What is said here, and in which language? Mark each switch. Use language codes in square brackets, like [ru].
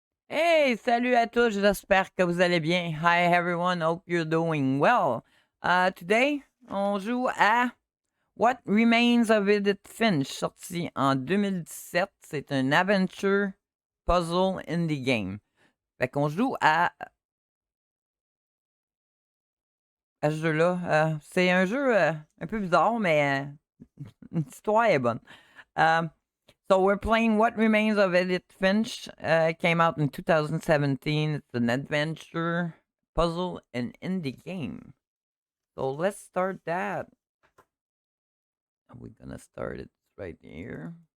[fr] Hey, salut à tous, j'espère que vous allez bien. [en] Hi everyone, hope you're doing well. [fr] Today, on joue à What Remains of Edith Finch, sorti en 2017. C'est un aventure puzzle indie game. Fait qu'on joue à ce jeu-là. C'est un jeu un peu bizarre, mais l'histoire est bonne. [en] Um, so we're playing What Remains of Edith Finch. It came out in 2017. It's an adventure, puzzle, and indie game. So let's start that. We're gonna start it right here.